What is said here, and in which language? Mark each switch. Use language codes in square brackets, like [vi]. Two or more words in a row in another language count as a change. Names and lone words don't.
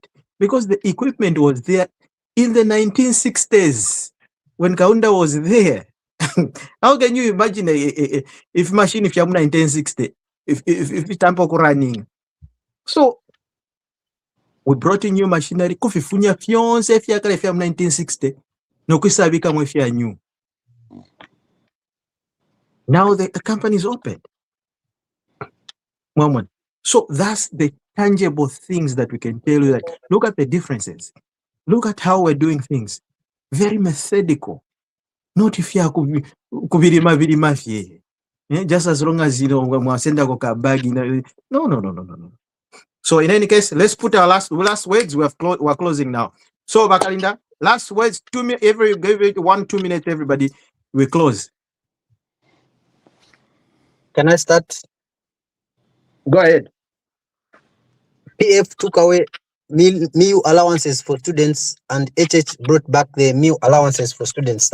[en] Because the equipment was there in the 1960s when Kaunda was there. How can you imagine if machine if you have 1960? if itambo running. So we brought in new machinery [bem] kufifunya fyonse fyakale fya 1960 nokusabika mwe fya new. [en] Now the company is open. Moment. So that's the tangible things that we can tell you, that look at the differences. Look at how we're doing things. Very methodical. Not if you are [bem] kubirima fye. [en] Just as long as you know [bem] mwasenda ko kabagi. [en] No. So in any case, let's put our last words. We're closing now. So Bakalinda, last words, give it 1-2 minutes, everybody. We close. Can I start? Go ahead. PF took away meal allowances for students, and HH brought back the meal allowances for students.